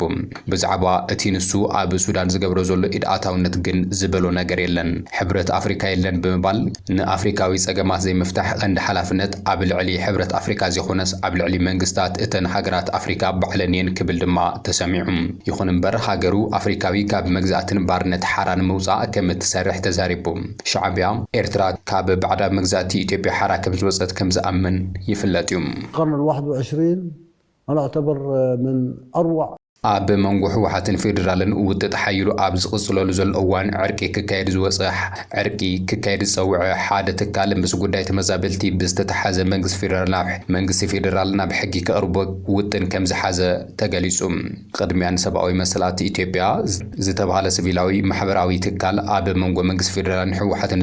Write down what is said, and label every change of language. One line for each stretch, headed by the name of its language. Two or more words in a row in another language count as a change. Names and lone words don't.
Tigrinya: ብዛዕባ እቲ ንሱ ኣብ ሱዳን ዝገብሮ ዘሎ ኢድ ኣታውነት ግን ዝበሎ ነገር የለን። ሕብረት ኣፍሪካ የለን ብምባል ንኣፍሪካዊ ጸገማት ዘይምፍታሕ ቀንዲ ሓላፍነት ኣብ ልዕሊ ሕብረት ኣፍሪካ ዘይኾነስ ኣብ ልዕሊ መንግስታት እተን ሃገራት ኣፍሪካ ባዕለን እየን ክብል ድማ ተሰሚዑ። ይኹን እምበር ሃገሩ ኣፍሪካዊ ካብ መግዛእትን ባርነት ሓራን ምውፃእ ከም እትሰርሕ ተዛሪቡ። ሻዕብያ ኤርትራ ካብ ባዕዳዊ መግዛእቲ ኢትዮጵያ ሓራ ከም ዝወፀት ከም ዝኣምን ይፍለጥ እዩ።
Arabic: القرن ال21 أنا أعتبر من أروع
Tigrinya: ኣብ መንጎ ሕወሓትን ፌደራልን ውጥጥ ሓይሉ ኣብ ዝቕጽለሉ ዘሎ እዋን ዕርቂ ክካየድ ዝወፅሕ ዕርቂ ክካየድ ዝፀውዐ ሓደ ትካል ምስ ጉዳይ ተመዛበልቲ ብዝተተሓዘ መንግስቲ ፌደራል ናብ ሕጊ ከቕርቦ ውጥን ከም ዝሓዘ ተገሊጹ። ቅድሚያ ንሰብኣዊ መሰላት ኢትዮጵያ ዝተባሃለ ሲቪላዊ ማሕበራዊ ትካል ኣብ መንጎ መንግስቲ ፌደራልን ሕወሓትን